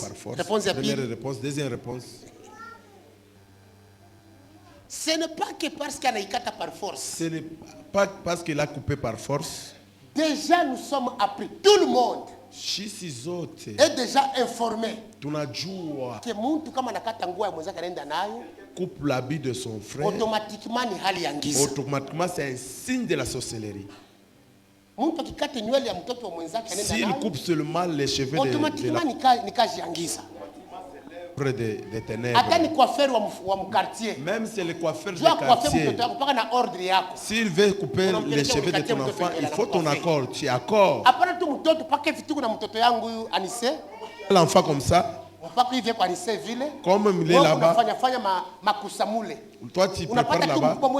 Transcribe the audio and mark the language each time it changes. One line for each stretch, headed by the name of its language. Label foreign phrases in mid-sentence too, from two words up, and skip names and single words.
French: Première réponse. Deuxième réponse. Ce n'est pas que parce qu'il a coupé par force. Ce n'est pas parce qu'il a coupé par force. Déjà nous sommes appris. Tout le monde est déjà informé que
Swahili: muntu kama nakata nguo ya mwenzake anaenda nayo
French: coupe l'habit de son frère.
Swahili: Automatiquement ni hali ya giza.
French: Automatiquement c'est un signe de la sorcellerie.
Swahili: Muntu akikata nywele ya mtoto wa mwenzake anaenda nayo.
French: S'il coupe seulement les cheveux de
Swahili: automatiquement ni kazi ya giza.
French: Des ténèbres.
Swahili: Hata ni coiffeur wa quartier.
French: Même si le coiffeur du quartier. S'il veut couper les cheveux de ton enfant, il faut ton accord. Tu accordes. L'enfant comme ça. Comme il est là-bas. Toi tu prépares là-bas.